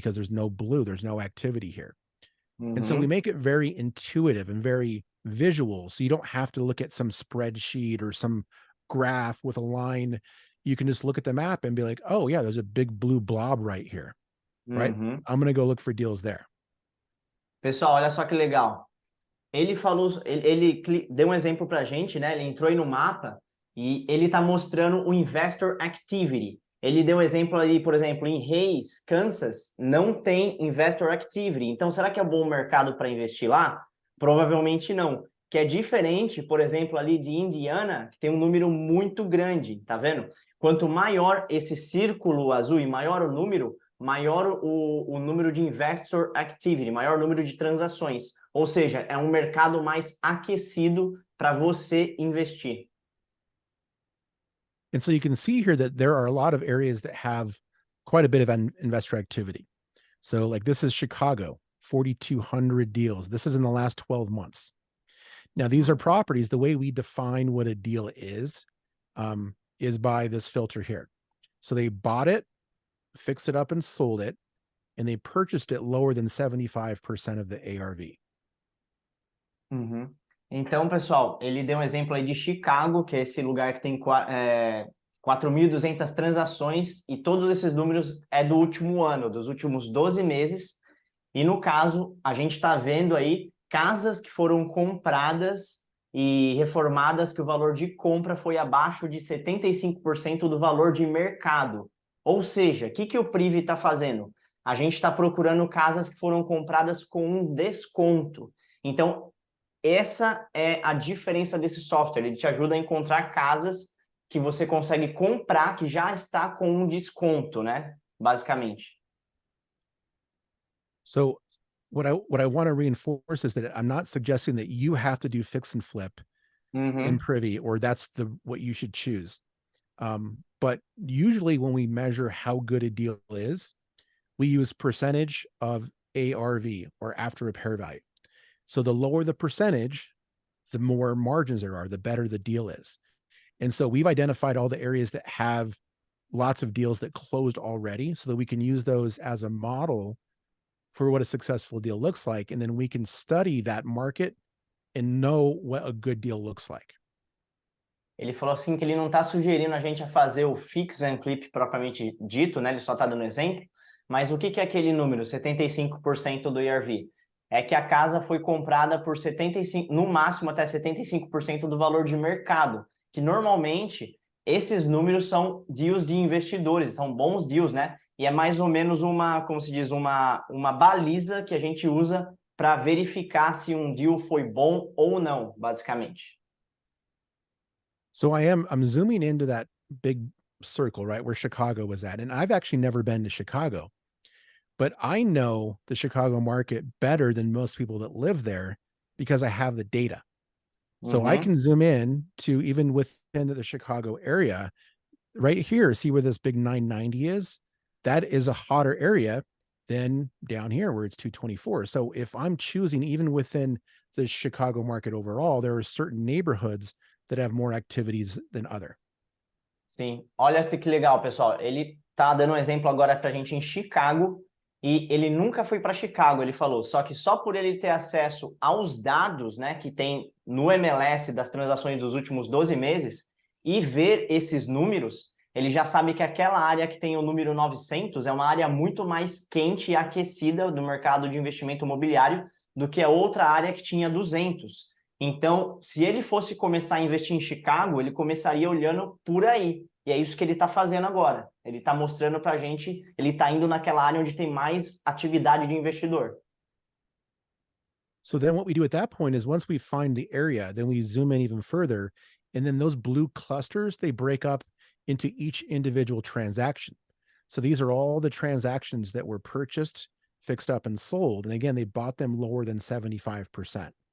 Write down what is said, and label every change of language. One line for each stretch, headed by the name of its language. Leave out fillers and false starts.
English: Because there's no blue, there's no activity here. And so we make it very intuitive and very visual. So you don't have to look at some spreadsheet or some graph with a line. You can just look at the map and be like, oh yeah, there's a big blue blob right here, right? I'm going to go look for deals there.
Portuguese: Pessoal, olha só que legal. Ele falou, ele deu um exemplo para a gente, né? Ele entrou aí no mapa e ele está mostrando o Investor Activity. Ele deu um exemplo ali, por exemplo, em Hayes, Kansas, não tem Investor Activity. Então, será que é um bom mercado para investir lá? Provavelmente não. Que é diferente, por exemplo, ali de Indiana, que tem um número muito grande, tá vendo? Quanto maior esse círculo azul e maior o número, maior o número de Investor Activity, maior o número de transações. Ou seja, é um mercado mais aquecido para você investir.
English: And so you can see here that there are a lot of areas that have quite a bit of investor activity. So like this is Chicago, 4,200 deals. This is in the last 12 months. Now, these are properties. The way we define what a deal is by this filter here. So they bought it, fixed it up and sold it, and they purchased it lower than 75% of the ARV.
Portuguese: Então, pessoal, ele deu um exemplo aí de Chicago, que é esse lugar que tem 4.200 transações, e todos esses números é do último ano, dos últimos 12 meses. E no caso, a gente está vendo aí casas que foram compradas e reformadas que o valor de compra foi abaixo de 75% do valor de mercado. Ou seja, o que o Privy está fazendo? A gente está procurando casas que foram compradas com um desconto. Então, essa é a diferença desse software. Ele te ajuda a encontrar casas que você consegue comprar que já está com um desconto, né? Basicamente.
English: So what I want to reinforce is that I'm not suggesting that you have to do fix and flip in Privy, or that's what you should choose. But usually when we measure how good a deal is, we use percentage of ARV, or after repair value. So the lower the percentage, the more margins there are, the better the deal is. And so we've identified all the areas that have lots of deals that closed already so that we can use those as a model for what a successful deal looks like. And then we can study that market and know what a good deal looks like.
Portuguese: Ele falou assim que ele não está sugerindo a gente a fazer o fix and flip propriamente dito, né? Ele só está dando exemplo. Mas o que é aquele número, 75% do IRV? É que a casa foi comprada por 75%, no máximo até 75% do valor de mercado, que normalmente esses números são deals de investidores, são bons deals, né? E é mais ou menos uma, como se diz, uma baliza que a gente usa para verificar se um deal foi bom ou não, basicamente.
English: So I'm zooming into that big circle, right, where Chicago was at. And I've actually never been to Chicago, but I know the Chicago market better than most people that live there because I have the data. So I can zoom in to even within the Chicago area right here, see where this big 990 is. That is a hotter area than down here where it's 224. So if I'm choosing even within the Chicago market overall, there are certain neighborhoods that have more activities than other.
Portuguese: Sim, olha que legal, pessoal. Ele tá dando um exemplo agora pra gente em Chicago, e ele nunca foi para Chicago, ele falou, só que só por ele ter acesso aos dados, né, que tem no MLS das transações dos últimos 12 meses e ver esses números, ele já sabe que aquela área que tem o número 900 é uma área muito mais quente e aquecida do mercado de investimento imobiliário do que a outra área que tinha 200. Então, se ele fosse começar a investir em Chicago, ele começaria olhando por aí. E é isso que ele está fazendo agora. Ele está mostrando para a gente, ele está indo naquela área onde tem mais atividade de investidor.
English: So then what we do at that point is once we find the area, then we zoom in even further And then those blue clusters, they break up into each individual transaction. So these are all the transactions that were purchased, fixed up, and sold. And again, they bought them lower than 75%.